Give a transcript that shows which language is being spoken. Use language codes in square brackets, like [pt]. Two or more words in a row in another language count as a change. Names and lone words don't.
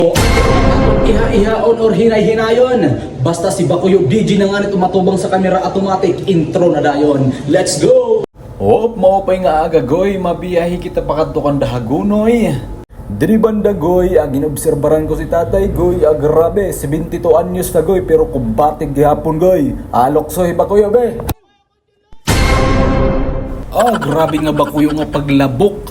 [war] Iha-ihaon or hinay-hinayon. Basta si Bakuyo DJ na nga nito matubang sa camera automatic. Intro na dayon. [en] Let's go! Op, [war] maupay nga agagoy, mabiyahi kita pakadtukan dahagunoy. Diri banda goy, ang inobserbaran ko si tatay goy, grabe, 72 anyos na goy, pero kumbatig gihapon goy. Aloksoy ba kuyo be? Grabe nga Bakuyo nga paglabok.